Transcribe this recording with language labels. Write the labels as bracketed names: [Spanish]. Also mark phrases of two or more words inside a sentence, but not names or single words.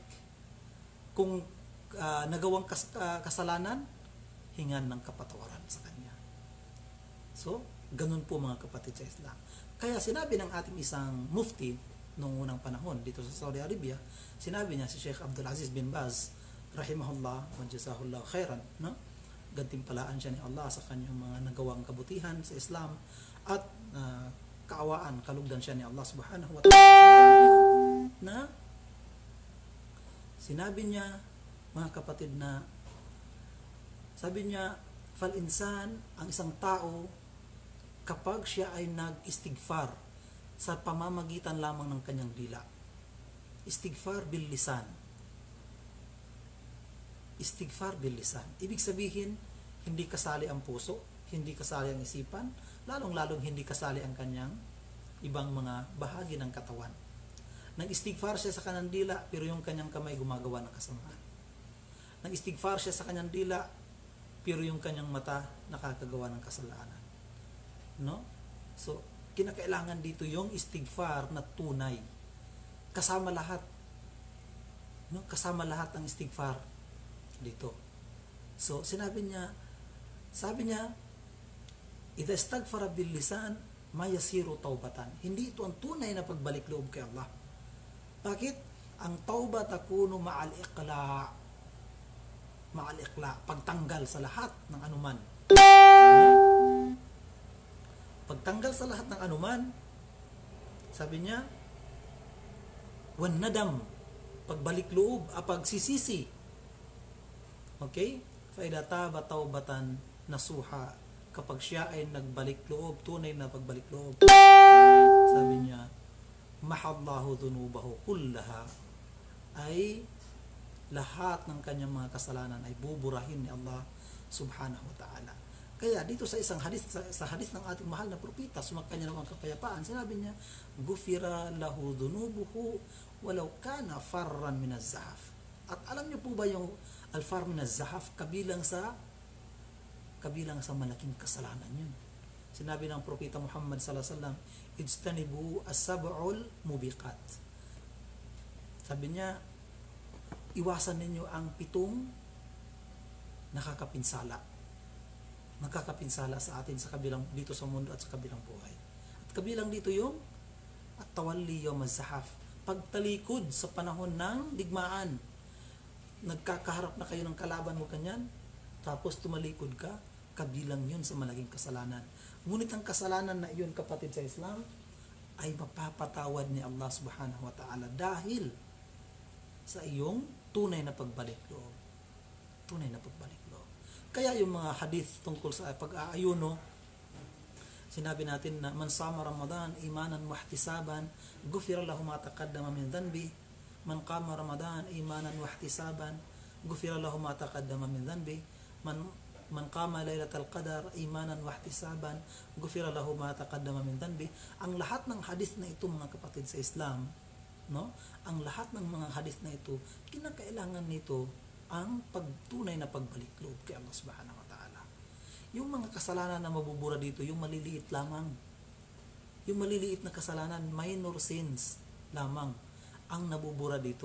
[Filipino] Kung nagawang kasalanan, hingan ng kapatawaran sa Kanya. So, ganun po mga kapatid sa Islam. Kaya sinabi ng ating isang mufti noong unang panahon dito sa Saudi Arabia, sinabi niya si Sheikh Abdul Aziz bin Baz, rahimahullah, [Arabic] وجزاه الله خيرا, [Filipino] no? Gantimpalaan siya ni Allah sa kanyang mga nagawang kabutihan sa Islam at kaawaan, kalugdan siya ni Allah [Arabic] سبحانه وتعالى [Filipino] na sinabi niya, mga kapatid, na sabi niya, [Arabic] فالإنسان, [Filipino] ang isang tao, kapag siya ay nag-istighfar sa pamamagitan lamang ng kanyang dila. [Arabic] استغفار باللسان. استغفار باللسان. [Filipino] Ibig sabihin, hindi kasali ang puso, hindi kasali ang isipan, lalong-lalong hindi kasali ang kanyang ibang mga bahagi ng katawan. Nag-istighfar siya sa kanyang dila, pero yung kanyang kamay gumagawa ng kasamaan. Nag-istighfar siya sa kanyang dila, pero yung kanyang mata nakakagawa ng kasalanan. No? So, kinakailangan dito yung istighfar na tunay. Kasama lahat. No? Kasama lahat ang istighfar dito. So, sabi niya, [Arabic] إذا استغفر باللسان، ما يصير توبة. [Filipino] Hindi ito ang tunay na pagbalik loob kay Allah. Bakit? [Arabic] Ang التوبة تكون مع الإقلاع. مع الإقلاع, [Filipino] pagtanggal sa lahat ng anuman. Pagtanggal sa lahat ng anuman, sabi niya, [Arabic] والندم, [Filipino] pagbalik loob, pagsisisi. Okay? [Arabic] فإذا تاب توبة نصوحا, [Filipino] kapag siya ay nagbalik loob, tunay na pagbalik loob. Sabi niya, [Arabic] محا الله ذنوبه كلها, [Filipino] ay lahat ng kanyang mga kasalanan ay buburahin ni Allah [Arabic] سبحانه وتعالى. [Filipino] Kaya dito sa isang hadith, sa hadith ng ating mahal na propeta, sumakanya naman kapayapaan, sinabi niya, [Arabic] غفرت له ذنوبه ولو كان فارا من الزحف. [Filipino] At alam niyo po ba yung [Arabic] الفار من الزحف, [Filipino] kabilang sa malaking kasalanan yun. Sinabi ng propeta Muhammad [Arabic] صلى الله عليه وسلم, اجتنبوا السبع الموبقات. [Filipino] Sabi niya, iwasan ninyo ang 7 nakakapinsala sa atin sa kabilang dito sa mundo at sa kabilang buhay. At kabilang dito yung [Arabic] التولي يوم الزحف, [Filipino] pagtalikod sa panahon ng digmaan. Nagkakaharap na kayo ng kalaban mo kanyan, tapos tumalikod ka, kabilang yun sa malaking kasalanan. Ngunit ang kasalanan na iyon, kapatid sa Islam, ay mapapatawad ni Allah [Arabic] سبحانه وتعالى [Filipino] dahil sa iyong tunay na pagbalik loob. Tunay na pagbalik loob. Kaya yung mga hadith tungkol sa pag-aayuno, sinabi natin na [Arabic] من صام رمضان إيمانا واحتسابا غفر له ما تقدم من ذنبه من قام رمضان إيمانا واحتسابا غفر له ما تقدم من ذنبه. من قام ليلة القدر إيمانا واحتسابا غفر له ما تقدم من ذنبه. [Filipino] Ang lahat ng hadith na ito, mga kapatid sa Islam, no? Ang lahat ng mga hadith na ito, kinakailangan nito ang pagtunay na pagbalik loob kay Allah [Arabic] سبحانه وتعالى. [Filipino] Yung mga kasalanan na mabubura dito, yung maliliit lamang. Yung maliliit na kasalanan, [English] minor sins [Filipino] lamang ang nabubura dito.